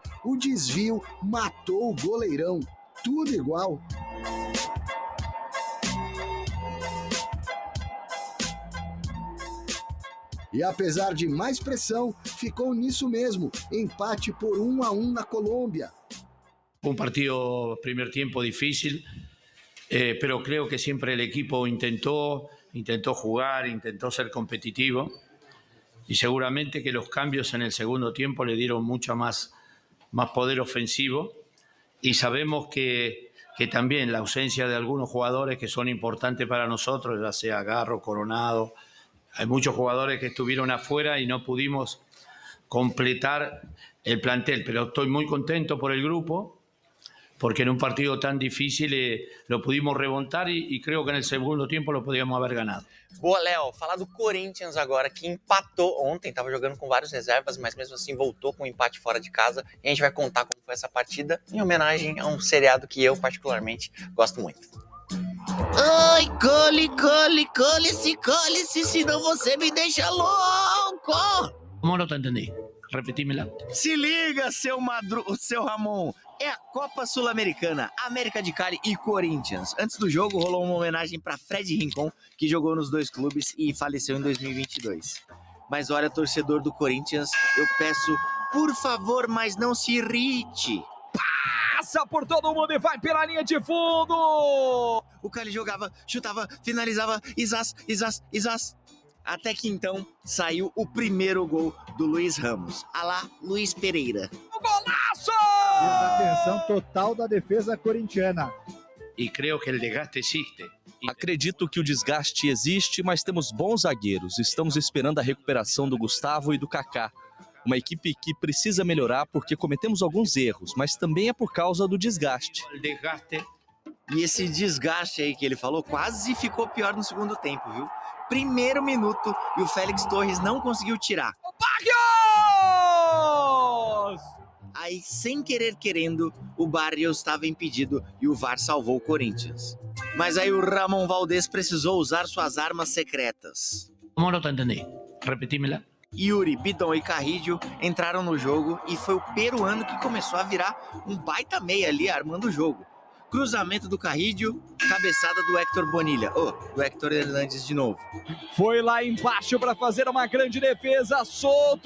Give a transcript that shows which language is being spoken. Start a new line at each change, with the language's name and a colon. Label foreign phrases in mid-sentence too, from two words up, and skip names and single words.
Portuguese: O desvio matou o goleirão, tudo igual. E apesar de mais pressão, ficou nisso mesmo, empate por 1-1 na Colômbia.
Spanish: Un partido, primer tiempo difícil, pero creo que siempre el equipo intentó jugar, intentó ser competitivo y seguramente que los cambios en el segundo tiempo le dieron mucho más poder ofensivo y sabemos que también la ausencia de algunos jugadores que son importantes para nosotros, ya sea Garro, Coronado, hay muchos jugadores que estuvieron afuera y no pudimos completar el plantel, pero estoy muy contento por el grupo, porque en un partido tan difícil lo pudimos remontar y creo que en el segundo tiempo lo podíamos haber ganado.
Portuguese: Boa, Léo. Falar do Corinthians agora, que empatou ontem, estava jogando com vários reservas, mas mesmo assim voltou com um empate fora de casa. E a gente vai contar como foi essa partida, em homenagem a um seriado que eu particularmente gosto muito. Ai, cole-se, senão você me deixa louco!
Spanish: ¿Cómo no te entendí? Repetímela.
Portuguese: Se liga, seu Ramon. É a Copa Sul-Americana, América de Cali e Corinthians. Antes do jogo, rolou uma homenagem para Fred Rincon, que jogou nos dois clubes e faleceu em 2022. Mas olha, torcedor do Corinthians, eu peço, por favor, mas não se irrite. Passa por todo mundo e vai pela linha de fundo! O Cali jogava, chutava, finalizava, isás. Até que então saiu o primeiro gol do Luiz Ramos. Alá, Luiz Pereira. Golaço! Desatenção total da defesa corintiana.
Spanish: Y creo que el desgaste existe.
Portuguese: Acredito que o desgaste existe, mas temos bons zagueiros. Estamos esperando a recuperação do Gustavo e do Kaká. Uma equipe que precisa melhorar porque cometemos alguns erros, mas também é por causa do desgaste.
Spanish: El desgaste.
Portuguese: E esse desgaste aí que ele falou quase ficou pior no segundo tempo, viu? Primeiro minuto e o Félix Torres não conseguiu tirar. Barrios! Aí, sem querer querendo, o Barrios estava impedido e o VAR salvou o Corinthians. Mas aí o Ramon Valdez precisou usar suas armas secretas.
Spanish: ¿Cómo no te entendí? Repetímela.
Portuguese: Yuri, Bidon e Carrillo entraram no jogo e foi o peruano que começou a virar um baita meia ali armando o jogo. Cruzamento do Carrillo, cabeçada do Héctor Bonilha. Do Héctor Hernandes de novo. Foi lá embaixo para fazer uma grande defesa, solto.